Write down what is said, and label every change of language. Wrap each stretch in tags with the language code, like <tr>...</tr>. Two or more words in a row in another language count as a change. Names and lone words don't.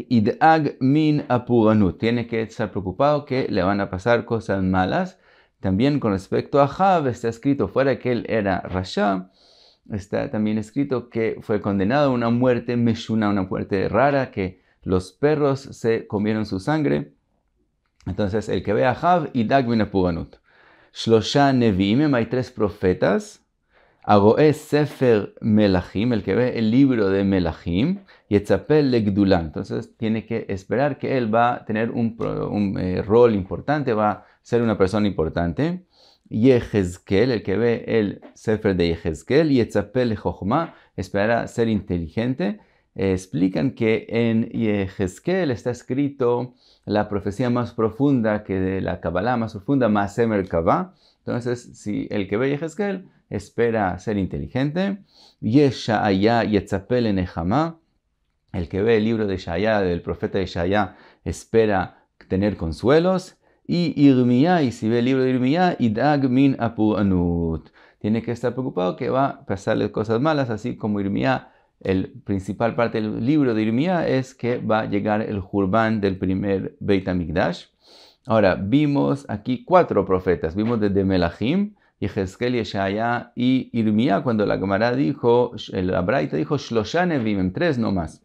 <he>ידאג מן הפורענות,</he> <es>tiene que estar preocupado que le van a pasar cosas malas. También con respecto a Ahab está escrito fuera que él era Rasha. Está también escrito que fue condenado a una muerte meshuna, una muerte rara, que los perros se comieron su sangre. Entonces el que ve a Ahab,</es> <he>ידאג מן הפורענות. שלושה נביאים,</he> <es>hay tres profetas.</es> <he>הרואה ספר מלכים,</he> <es>el que ve el libro de melachim.</es> <he>יצפה לגדולה,</he> <es>entonces tiene que esperar que él va a tener un rol importante, va a ser una persona importante. Yehezkel, el que ve el sefer de Yehezkel.</es> <he>יצפה לחכמה,</he> <es>esperará ser inteligente. Explican que en Yehezkel está escrito la profecía más profunda que de la Kabbalah más profunda, Maaseh Merkavah. Entonces, si el que ve Yehezkel espera ser inteligente.</es> <he>ישעיה יצפה לנחמה,</he> <es>el que ve el libro de Yeshaya, del profeta Yeshaya, espera tener consuelos. Y Irmiyá, y si ve el libro de Irmiyá,</es> <he>ידאג מן הפורענות,</he> <es>tiene que estar preocupado que va a pasarle cosas malas, así como Irmiyá. El principal parte del libro de Irmiyá es que va a llegar el Jurban del primer Beit HaMikdash. Ahora, vimos aquí cuatro profetas. Vimos desde Melachim, Yehezkel, Yeshaya y Irmiyá, cuando la Gemara dijo, la Braita dijo,</es> <he>שלושה נביאים,</he> <es>tres nomás.</es>